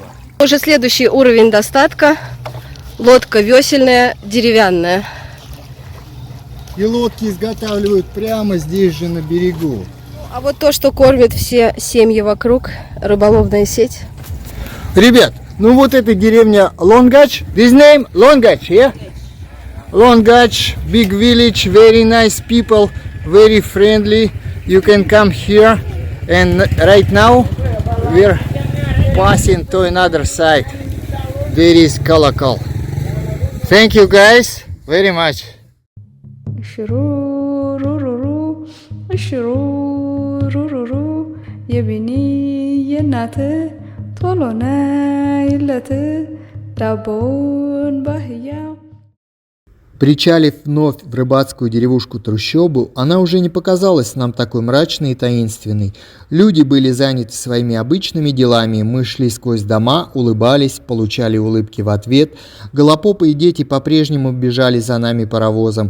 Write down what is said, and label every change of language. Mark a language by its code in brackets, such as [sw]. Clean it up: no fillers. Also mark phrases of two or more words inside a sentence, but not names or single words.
[ru] Уже следующий уровень достатка. Лодка весельная, деревянная. И лодки изготавливают прямо здесь же на берегу. А вот то, что кормит все семьи вокруг, рыболовная сеть. Ребят, ну вот эта деревня Лонгач. [en] This name Лонгач, yeah? Лонгач, big village, very nice people, very friendly. You can come here. And right now we're passing to another side. There is Kalakal. Thank you guys very much. [am] ሽሩሩሩሩ ሽሩሩሩሩ የቢኒ የናት ቶሎ ነይለት ዳቦውን ባህያ. [ru] Причалив вновь в рыбацкую деревушку Трущобу, она уже не показалась нам такой мрачной и таинственной. Люди были заняты своими обычными делами, мы шли сквозь дома, улыбались, получали улыбки в ответ. Голопопы и дети по-прежнему бежали за нами паровозом.